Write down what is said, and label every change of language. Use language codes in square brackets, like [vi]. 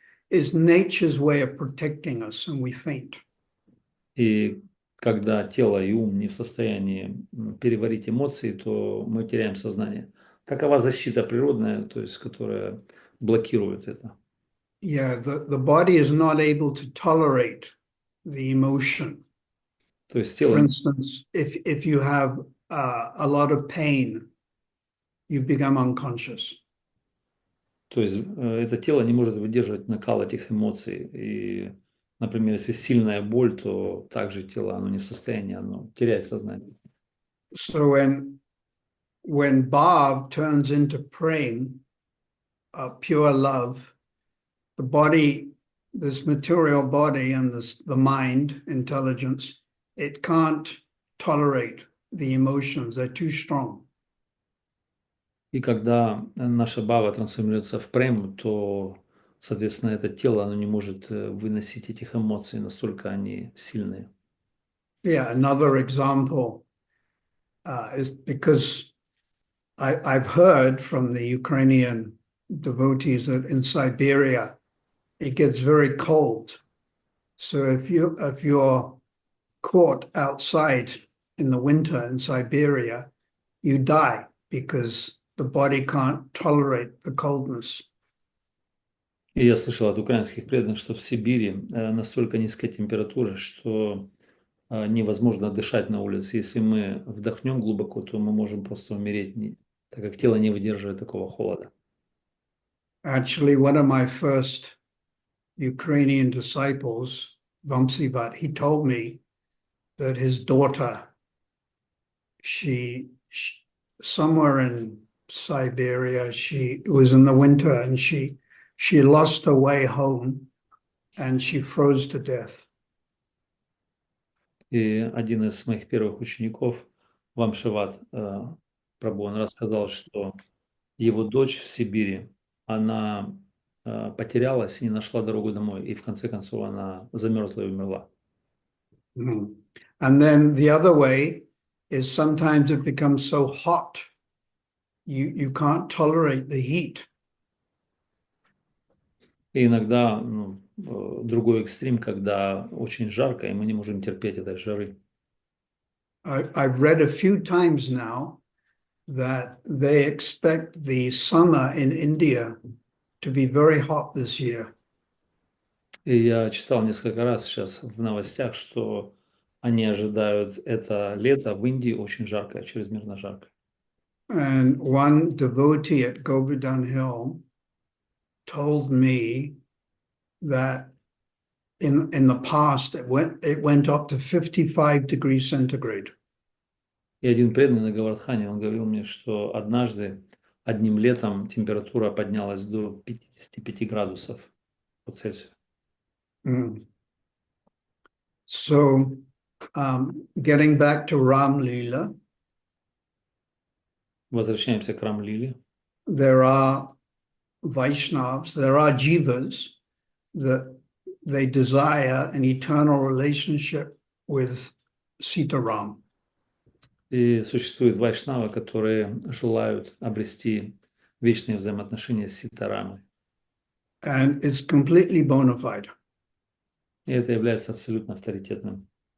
[en] It's nature's way of protecting us, and we faint. [ru] И когда тело и ум не в состоянии переварить эмоции, то мы теряем сознание. Такова защита природная, то есть, которая блокирует это. [en] Yeah, the body is not able to tolerate the emotion. [ru] То есть [en] For [ru] тело, [en] instance, if you have a lot of pain, you become unconscious. [ru] то есть это тело не может выдерживать накал этих эмоций. И, например, если сильная боль, то также тело, оно не в состоянии, оно теряет сознание. [en] So when Bhav turns into prem, pure love, the body, this material body and the mind, intelligence, it can't tolerate the emotions. They're too strong. [ru] И когда наша бхава трансформируется в прему, то, соответственно, это тело, оно не может выносить этих эмоций, настолько они сильные. [en] Yeah, another example is because I've heard from the Ukrainian devotees that in Siberia, it gets very cold. So if you're caught outside in the winter in Siberia, you die because the body can't tolerate the coldness. [ru] И я слышал от украинских преданных, что в Сибири настолько низкая температура, что невозможно дышать на улице. Если мы вдохнем глубоко, то мы можем просто умереть, так как тело не выдерживает такого холода. [en] Actually, one of my first Ukrainian disciples, Vamsivat, he told me that his daughter, she somewhere in Siberia, it was in the winter, and she lost her way home and she froze to death. [ru] И один из моих первых учеников, Вамшиват Прабhu, он рассказал, что его дочь в Сибири, она потерялась и не нашла дорогу домой, и в конце концов она замерзла и умерла. Mm-hmm. [en] And then the other way is sometimes it becomes so hot, you can't tolerate the heat. [ru] И иногда другой экстрим, когда очень жарко, и мы не можем терпеть этой жары. [en] I've read a few times now that they expect the summer in India to be very hot this year. [ru] И я читал несколько раз сейчас в новостях, что они ожидают это лето в Индии очень жаркое, чрезмерно жаркое. [en] And one devotee at Govardhan Hill told me that in the past it went up to 55 degrees centigrade. [ru] И один преданный на Гавардхане, он говорил мне, что однажды одним летом температура поднялась до 55 градусов по Цельсию. Mm. [en] So, getting back to Ram Leela, [ru] Возвращаемся к Рам-лиле. [en] there are Vaishnavas, there are jivas that they desire an eternal relationship with Sitaram. [ru] И существуют вайшнавы, которые желают обрести вечные взаимоотношения с Ситарамой. [en] And it's completely bona fide. [ru] И это является абсолютно авторитетным.